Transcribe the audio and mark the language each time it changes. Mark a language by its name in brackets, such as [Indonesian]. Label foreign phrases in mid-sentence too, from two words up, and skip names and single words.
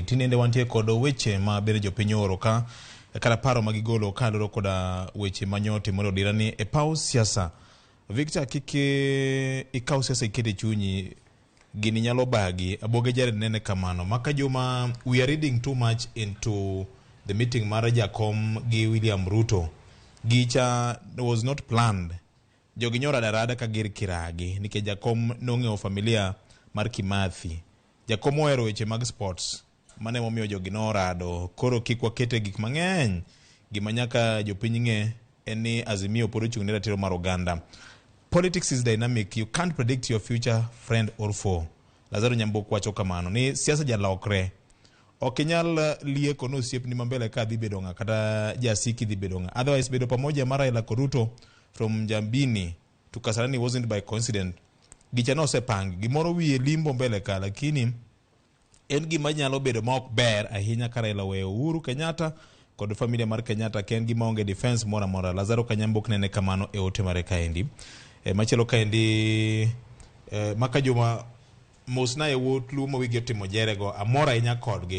[Luo (Kenya and Tanzania)] Tinende wantie kod weche ma bere jopiny oro ka kata paro magigolo ka loro koda weche manyote mondo dirani e pau siasa. Victor kike ikaw siasa ikete chunyi gini nyalo bagi aboge jare nene kamano. Maka juma [English] we are reading too much into the meeting [Luo (Kenya and Tanzania)] mara Jakom gi [English] William Ruto. [Luo (Kenya and Tanzania)] Gicha [English] was not planned. [Luo (Kenya and Tanzania)] Jogi nyora darada ka gir kiragi nike Jakom nong'eyo familia mar Kimathi. Jakom ohero weche mag sports mane momiyo jogi norado. Koro kik wakete gik mang'eny. Gima nyaka jopiny ng'e en ni Azimio pod ochung' ne ratiro mar oganda. [English] Politics is dynamic. You can't predict your future friend or foe. [Luo (Kenya and Tanzania)] Lazaro Nyambok wacho kamano ni siasa jalokre. Okinyal lieko no osiepni mambele ka dhi bedo ng'a kata jasiki dhi bedo ng'a. [English] Otherwise [Luo (Kenya and Tanzania)] bedo pamoja mara [English] Raila Ruto from Jambini to Kasarani wasn't by coincidence. [Luo (Kenya and Tanzania)] Gicha no sepang gimoro wiye limbo mbele ka, lakini en gima nyalo bedo ma ok ber ahinya ka Raila weyo Uhuru Kenyatta kod familia mar Kenyatta ken gima onge defense mora mora. Lazaro Kanyambok nene kamano e ote mare kaendi. Machelo kaendi maka juma mosna e wot lumo wigi timo jerego amora inya kodgi.